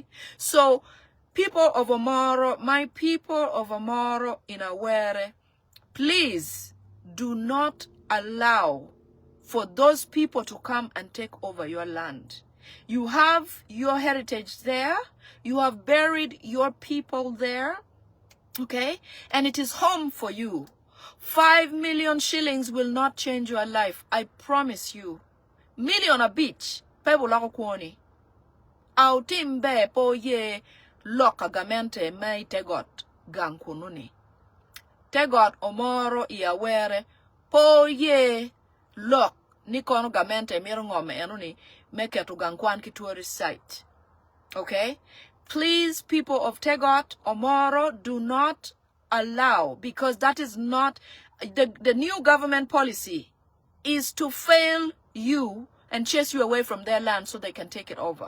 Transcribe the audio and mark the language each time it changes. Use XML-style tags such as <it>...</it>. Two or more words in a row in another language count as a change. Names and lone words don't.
<en>So, people of Omoro, my people of Omoro in Awere, please do not allow for those people to come and take over your land. You have your heritage there. You have buried your people there. Okay? And it is home for you. 5 million shillings will not change your life. I promise you. Million a beach.</en> <ach>Pebo lako kuoni. Autimbe po ye loka gamente mai tegot gankununi. Tegot Omoro Iawere po ye lok nikono gamente mirongome enuni meke to gankwan ki</ach> <en>tourist site. Okay? Please, people of Tegot, Omoro, do not allow, because that is not, the new government policy is to fail you and chase you away from their land so they can take it over.</en>